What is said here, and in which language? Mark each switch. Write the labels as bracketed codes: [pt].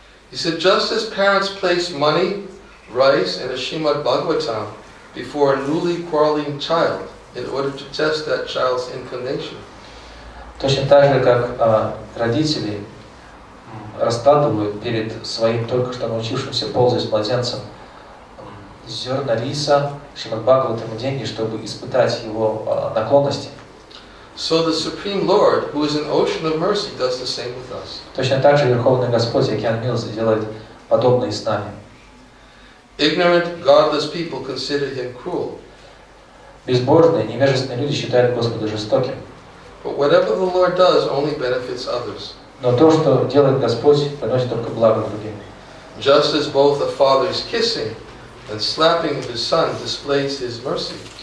[en] He said, just as parents place money, rice, and a Srimad Bhagavatam before a newly quarreling child in order to test that child's inclination. [ru] Точно так же, как родители раскладывают перед своим только что научившимся ползать младенцем зерна риса, Шримад Бхагаватам и деньги, чтобы испытать его наклонности. [en] So the Supreme Lord, who is an ocean of mercy, does the same with us. [ru] Точно так же Верховный Господь, океан милости, делает подобное и с нами. [en] Ignorant, godless people consider Him cruel. [ru] Безбожные, невежественные люди считают Господа жестоким. [en] But whatever the Lord does only benefits others. [ru] Но то, что делает Господь, приносит только благо другим. [en] Just as both a father's kissing and slapping of his son displays His mercy.